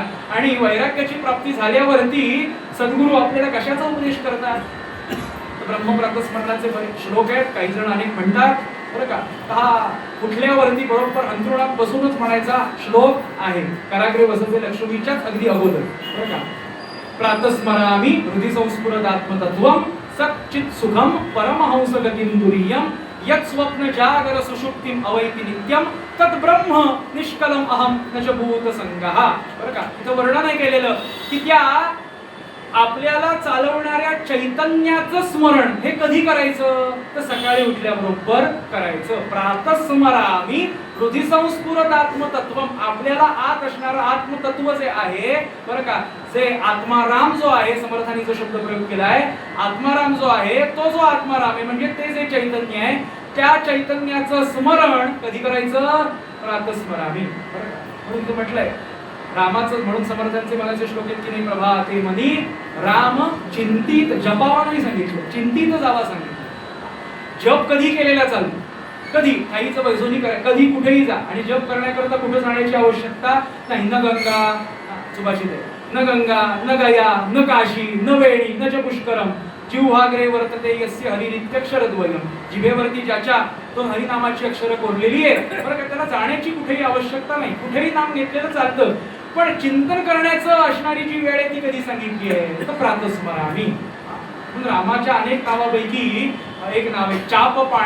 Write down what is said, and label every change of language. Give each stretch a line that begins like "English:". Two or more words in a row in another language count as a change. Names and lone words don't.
Marathi: आणि वैराग्याची प्राप्ती झाल्यावरती सद्गुरू आपल्याला कशाचा उपदेश करतात? ब्रह्मप्रातस्मरणाचे श्लोक आहेत. काही जण अनेक म्हणतात, बरं का, हा कुठल्यावरती बरोबर अंतरुणात बसूनच म्हणायचा श्लोक आहे.
Sanskrit: कराग्रे वसते
Marathi: लक्ष्मीच्याच अगदी अगोदर, बरं का.
Sanskrit: प्रातस्मरामि हृदि संस्फुरदात्मतत्वं सच्चित् सुखम परमहंस गतिं तुरीयं यत् स्वप्न जागर सुषुप्तिम अवैति नित्यं तत् ब्रह्म निष्कलम अहम न च भूत संगः.
Marathi: बरं का, इथं वर्णन आहे केलेलं की त्या आपल्याला चालवणाऱ्या चैतन्याचं स्मरण हे कधी करायचं? तर सकाळी उठल्याबरोबर करायचं.
Sanskrit: प्रातस्मरामि हृदि संस्फुरत आत्मतत्वम.
Marathi: आपल्याला आत असणारं आत्मतत्व जे आहे बरं का, जे आत्माराम जो आहे, समर्थांनी जो शब्द प्रयोग केलाय, आत्माराम जो आहे तो जो आत्माराम आहे म्हणजे ते जे चैतन्य आहे, त्या चैतन्याचं स्मरण कधी करायचं?
Sanskrit: प्रातस्मरामि.
Marathi: बरं का, म्हणून इथे म्हटलंय रामाचं, म्हणून समर्थांचे मनाचे श्लोक आहेत की नाही, प्रभाते मनी राम चिंतित. जपावा नाही सांगितलं, चिंतित जावा सांगितलं. जप कधी केलेला चालतो? कधी आईचं बैसोनी करा, कधी कुठेही जा. आणि जप करण्याकरता कुठे जाण्याची आवश्यकता नाही.
Sanskrit: न गंगा,
Marathi: सुभाषित आहे,
Sanskrit: न गंगा न गया न काशी न वेणी न च पुष्करम जिव्हाग्रे वर्तते यस्य हरी नित्यक्षरद्वयम.
Marathi: जिभेवरती ज्याच्या तो हरिनामाची अक्षरं कोरलेली आहे बरं का, त्याला जाण्याची कुठेही आवश्यकता नाही. कुठेही नाम घेतलेलं चालतं. पण चिंतन करण्याचं असणारी जी वेळ आहे ती कधी सांगितली आहे? तर प्रातस्मरामि. रामाच्या अनेक नावापैकी एक नाव आहे चाप पाणी.